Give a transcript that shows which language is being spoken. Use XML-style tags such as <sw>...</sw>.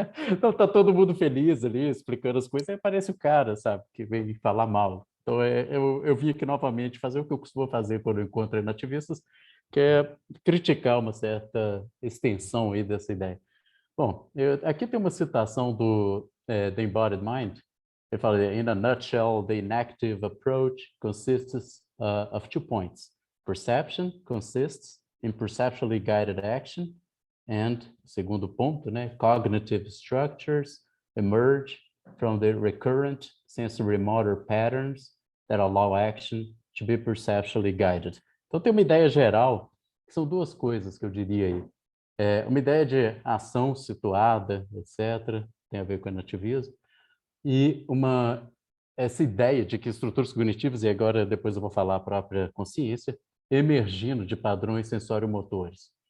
<pt>Então tá todo mundo feliz ali, explicando as coisas, aí aparece o cara, sabe, que vem falar mal. Então eu vim aqui novamente fazer o que eu costumo fazer quando eu encontro nativistas, que é criticar uma certa extensão aí dessa ideia. Bom, aqui tem uma citação do The Embodied Mind. Ele fala,</pt> <en>in a nutshell, the inactive approach consists of 2 points. Perception consists in perceptually guided action, and,</en> <pt>segundo ponto, né,</pt> <en>cognitive structures emerge from the recurrent sensory motor patterns that allow action to be perceptually guided.</en> <pt>Então tem uma ideia geral, que são 2 coisas que eu diria aí. Uma ideia de ação situada, etc., tem a ver com o nativismo, e uma essa ideia de que estruturas cognitivas, e agora depois eu vou falar a própria consciência, emergindo de padrões sensório-motores.</pt>